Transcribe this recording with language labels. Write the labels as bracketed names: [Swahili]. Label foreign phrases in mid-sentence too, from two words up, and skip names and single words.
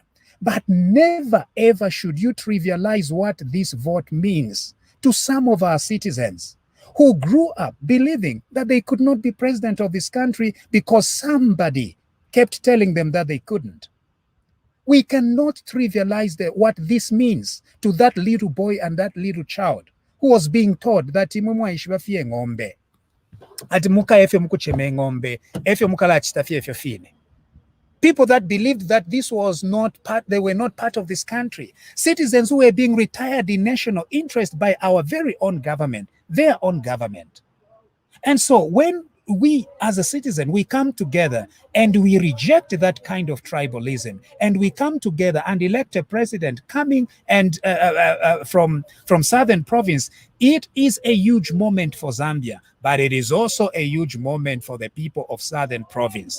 [English] But never, ever should you trivialize what this vote means to some of our citizens who grew up believing that they could not be president of this country because somebody kept telling them that they couldn't. We cannot trivialize what this means to that little boy and that little child who was being told that ngombe. [Bemba] Ati muka efe mukucheme ngombe, efe mukala chitafie efe fine. [English] People that believed that this was not part, they were not part of this country. Citizens who were being retired in national interest by our very own government, their own government. And so when we as a citizen, we come together and we reject that kind of tribalism, and we come together and elect a president coming and from Southern Province, it is a huge moment for Zambia, but it is also a huge moment for the people of Southern Province.